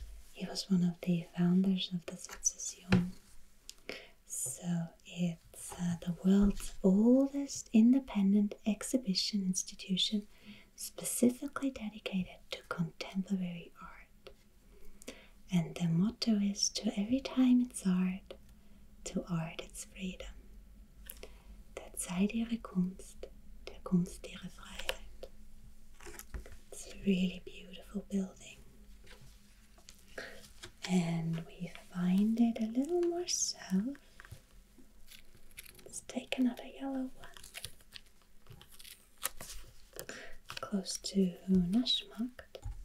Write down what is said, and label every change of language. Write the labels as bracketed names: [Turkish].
[English] He was one of the founders of the Sezession. So it's the world's oldest independent exhibition institution specifically dedicated to contemporary art. And the motto is, to every time it's art, to art it's freedom. [German] Der Zeit ihre Kunst, der Kunst ihre Freiheit. [English] It's a really beautiful building. And we find it a little more south. Let's take another yellow one. Close to Naschmarkt.